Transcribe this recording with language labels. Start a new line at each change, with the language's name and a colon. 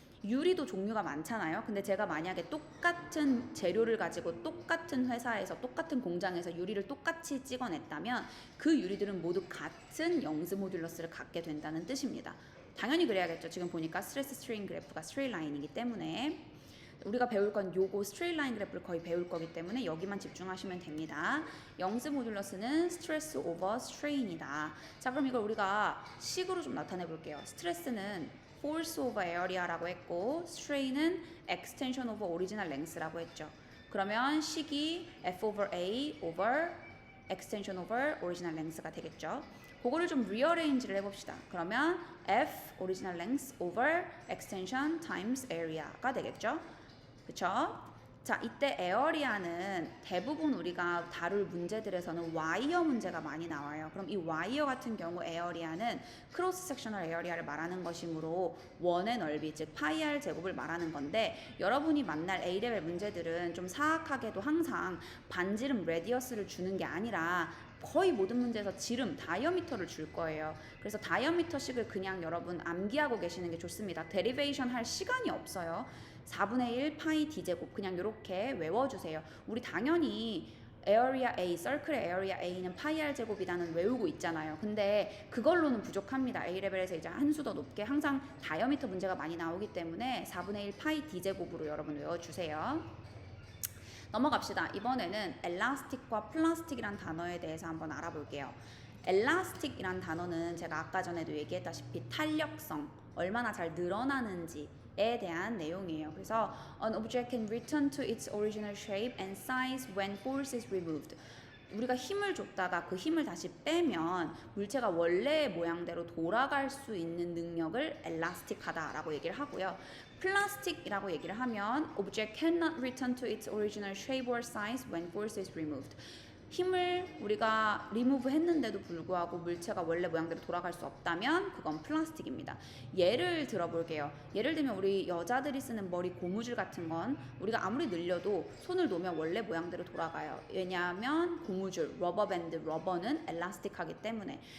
Korean: 유리도 종류가 많잖아요. 근데 제가 만약에 똑같은 재료를 가지고 똑같은 회사에서 똑같은 공장에서 유리를 똑같이 찍어냈다면 그 유리들은 모두 같은 영즈 모듈러스를 갖게 된다는 뜻입니다. 당연히 그래야겠죠. 지금 보니까 스트레스 스트레인 그래프가 스트레이트 라인이기 때문에 우리가 배울 건 요거 스트레이트 라인 그래프를 거의 배울 거기 때문에 여기만 집중하시면 됩니다. 영즈 모듈러스는 스트레스 오버 스트레인이다. 자, 그럼 이걸 우리가 식으로 좀 나타내 볼게요. 스트레스는
English: force over area
Korean: 라고 했고 strain은
English: extension over original length
Korean: 라고 했죠. 그러면 식이 F over A over
English: extension over original length가
Korean: 되겠죠. 그거를 좀 rearrange를 해봅시다. 그러면
English: F original length over extension times area가
Korean: 되겠죠. 그쵸? 자, 이때 에어리아는 대부분 우리가 다룰 문제들에서는 와이어 문제가 많이 나와요. 그럼 이 와이어 같은 경우 에어리아는 크로스 섹셔널 에어리아를 말하는 것이므로 원의 넓이, 즉 파이 r 제곱을 말하는 건데 여러분이 만날 A레벨 문제들은 좀 사악하게도 항상 반지름 레디어스를 주는 게 아니라 거의 모든 문제에서 지름, 다이어미터를 줄 거예요. 그래서 다이어미터식을 그냥 여러분 암기하고 계시는 게 좋습니다. 데리베이션 할 시간이 없어요. 4분의 1 파이 d제곱 그냥 이렇게 외워주세요. 우리 당연히 에어리아 A, 서클의 에어리아 A는 파이 r 제곱이라는 외우고 있잖아요. 근데 그걸로는 부족합니다. A레벨에서 이제 한 수 더 높게 항상 다이어미터 문제가 많이 나오기 때문에 4분의 1 파이 d제곱으로 여러분 외워주세요. 넘어갑시다. 이번에는 엘라스틱과 플라스틱이란 단어에 대해서 한번 알아볼게요. 엘라스틱이란 단어는 제가 아까 전에도 얘기했다시피 탄력성, 얼마나 잘 늘어나는지에 대한 내용이에요.
English: 그래서 an object can return to its original shape and size when force is removed.
Korean: 우리가 힘을 줬다가 그 힘을 다시 빼면 물체가 원래의 모양대로 돌아갈 수 있는 능력을 엘라스틱하다라고 얘기를 하고요. 플라스틱이라고 얘기를 하면
English: object cannot return to its original shape or size when force is removed.
Korean: 힘을 우리가 리무브 했는데도 불구하고 물체가 원래 모양대로 돌아갈 수 없다면 그건 플라스틱입니다. 예를 들어볼게요. 예를 들면 우리 여자들이 쓰는 머리 고무줄 같은 건 우리가 아무리 늘려도 손을 놓으면 원래 모양대로 돌아가요. 왜냐하면 고무줄, 러버밴드, 러버는 엘라스틱하기 때문에.